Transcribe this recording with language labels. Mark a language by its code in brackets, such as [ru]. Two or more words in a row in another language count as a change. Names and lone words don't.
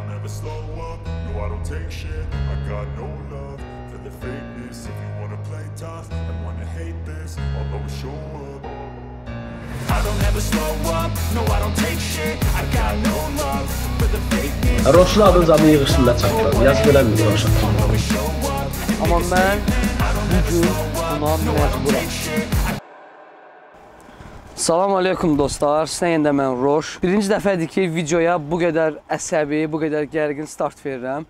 [en] never slow up, no I don't take shit. I got no love for the fakeness. If you wanna play tough and wanna hate this, I'll always show up. I don't ever slow up, no I don't take shit. I got no love for the fakeness. [az] Roşun adın zaten yığışında çatladı. Yaz bilən bir Roşun. Amma mən bugün buna məcburam. Salam aleykum dostlar, sizə mən Roş. Birinci dəfədir ki, videoya bu qədər əsəbi, bu qədər gərgin start verirəm.